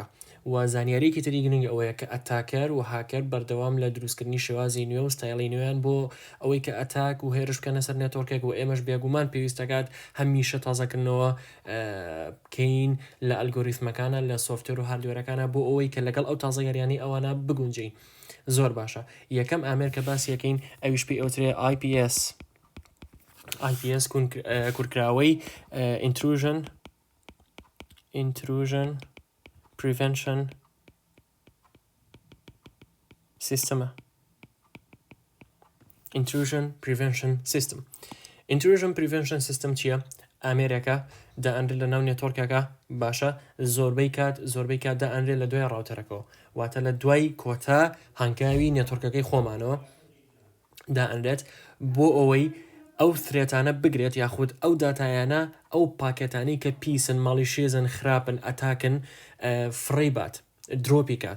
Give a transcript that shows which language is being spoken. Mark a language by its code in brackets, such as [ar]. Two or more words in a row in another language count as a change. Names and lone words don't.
[ckb] و زانیاریەکی تری گرنگ ئەوەیە کە ئەتاکەر و هاکەر بەردەوام لە دروستکردنی شێوازی نوێ و ستایلی نوێیان بۆ ئەوەی کە ئەتاک و هێرش بکەنە سەر نێتۆرکێک و ئێمەش بێگومان پێویستەکات هەمیشە تازەکردنەوە بکەین لە ئەلگۆریتمەکانە، لە سۆفتوێر و هاردوێرەکانە بۆ ئەوەی کە لەگەڵ ئەو تازەگەریانی ئەوانە بگونجین. زۆر باشە. یەکەم ئامێر کە باسی یەکەین ئەویش پێی ئەوترێ IPS کورکراوەی [en] intrusion prevention system. intrusion prevention system چییە؟ [ckb] ئامێرەکە دائەنرێت لە ناو نێتۆرکەکە، باشە، زۆربەی کات دائەنرێت لە دوای ڕاوتەرەکەەوە، واتە لە دوای کۆتا هەنگاوی نێتۆرکەکەی خۆمانەوە دائەنرێت بۆ ئەوەی ئەو فرێتانە بگرێت یاخود ئەو داتایانە ئەو پاکێتانی کە پیسن، ماڵی شێزن، خراپن، ئەتاکن، فڕی بات، درۆپی کات.